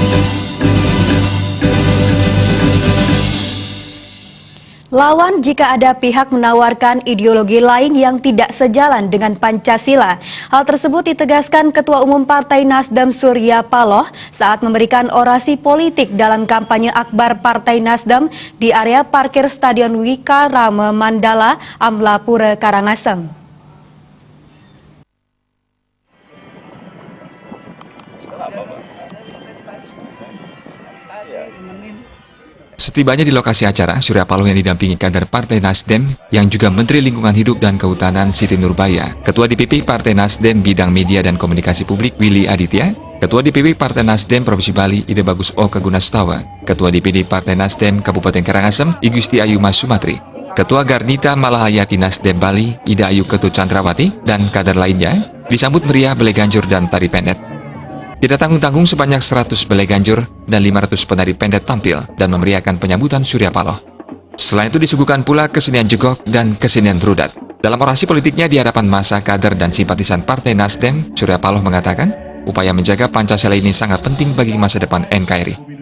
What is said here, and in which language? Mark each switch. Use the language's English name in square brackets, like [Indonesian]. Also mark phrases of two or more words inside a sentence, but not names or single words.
[Indonesian] Lawan jika ada pihak menawarkan ideologi lain yang tidak sejalan dengan Pancasila. Hal tersebut ditegaskan Ketua Umum Partai Nasdem Surya Paloh saat memberikan orasi politik dalam kampanye akbar Partai Nasdem di area parkir Stadion Wikarama Mandala, Amlapura, Karangasem. Setibanya di lokasi acara, Surya Paloh yang didampingi kader Partai Nasdem yang juga Menteri Lingkungan Hidup dan Kehutanan Siti Nurbaya, Ketua DPP Partai Nasdem Bidang Media dan Komunikasi Publik Willy Aditya, Ketua DPP Partai Nasdem Provinsi Bali Ide Bagus Oka Gunastawa, Ketua DPD Partai Nasdem Kabupaten Karangasem Igusti Ayu Mas Sumatri, Ketua Garnita Malahayati Nasdem Bali Ida Ayu Ketut Chandrawati, dan kader lainnya disambut meriah belai ganjur dan tari pendet. Tidak tanggung-tanggung sebanyak 100 belai ganjur dan 500 penari pendet tampil dan memeriahkan penyambutan Surya Paloh. Selain itu disuguhkan pula kesenian jegok dan kesenian rudat. Dalam orasi politiknya di hadapan massa kader dan simpatisan Partai Nasdem, Surya Paloh mengatakan, upaya menjaga Pancasila ini sangat penting bagi masa depan NKRI.